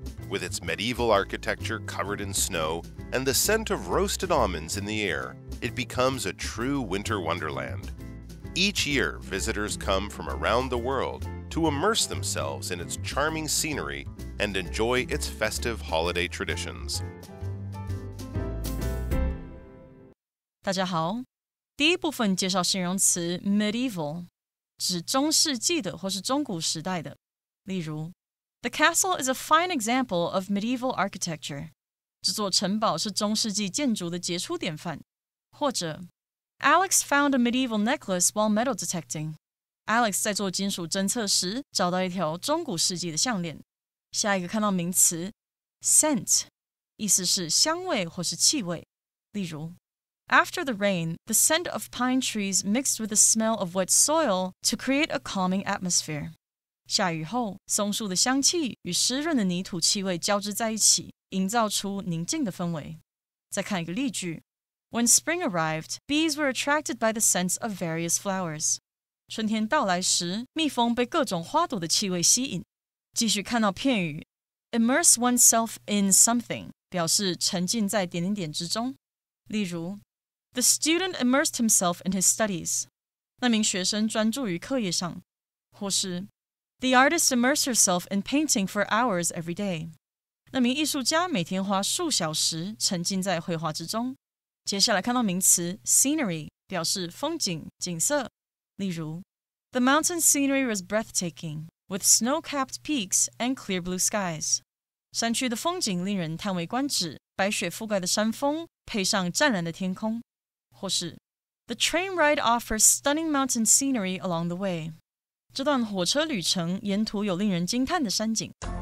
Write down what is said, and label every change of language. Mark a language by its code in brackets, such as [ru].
[en] With its medieval architecture covered in snow and the scent of roasted almonds in the air, it becomes a true winter wonderland. Each year, visitors come from around the world to immerse themselves in its charming scenery and enjoy its festive holiday traditions. [zh] 大家好，第一部分介绍形容词 medieval， 指中世纪的或是中古时代的。例如 [en] The castle is a fine example of medieval architecture. [zh] 这座城堡是中世纪建筑的杰出典范。或者 [en] Alex found a medieval necklace while metal detecting. [zh] Alex 在做金属侦测时找到一条中古世纪的项链。下一个看到名词 scent， 意思是香味或是气味。例如 [en] After the rain, the scent of pine trees mixed with the smell of wet soil to create a calming atmosphere. [zh] 下雨后，松树的香气与湿润的泥土气味交织在一起，营造出宁静的氛围。再看一个例句 [en] When spring arrived, bees were attracted by the scents of various flowers. [zh] 春天到来时，蜜蜂被各种花朵的气味吸引。继续看到片语 [en] immerse oneself in something， [zh] 表示沉浸在点点点之中。例如 [en] The student immersed himself in his studies. [zh] 那名学生专注于课业上。或是 [en] The artist immersed herself in painting for hours every day. [zh] 那名艺术家每天花数小时沉浸在绘画之中。接下来看到名词 scenery， 表示风景、景色。例如 [en] The mountain scenery was breathtaking, with snow-capped peaks and clear blue skies. [zh] 山区的风景令人叹为观止，白雪覆盖的山峰配上湛蓝的天空。或是 [en] The train ride offers stunning mountain scenery along the way. [zh] 这段火车旅程沿途有令人惊叹的山景。